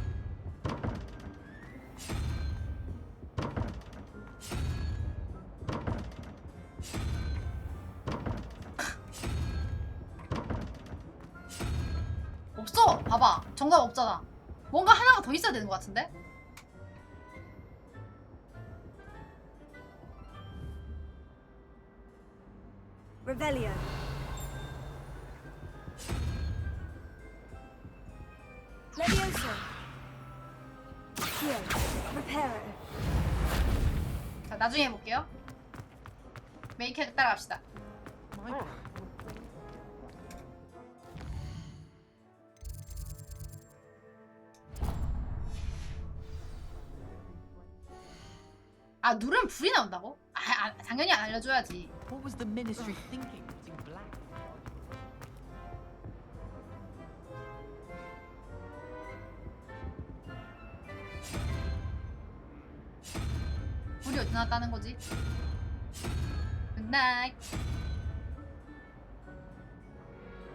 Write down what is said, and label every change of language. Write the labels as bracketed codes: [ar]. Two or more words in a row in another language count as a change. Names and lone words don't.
[ko] 없어! 봐봐. 정답 없잖아. 뭔가 하나가 더 있어야 되는 것 같은데? [la] Revelio. Levioso. [en] Here. Reparo. [ko] 자, 나중에 해볼게요. 메인 캐릭터 따라갑시다. 아, 누르면 불이 나온다고? 당연히 안 알려줘야지. [en] What was the ministry thinking? Using black. [ko] 불이 어디 나왔다는 거지? [en] good night.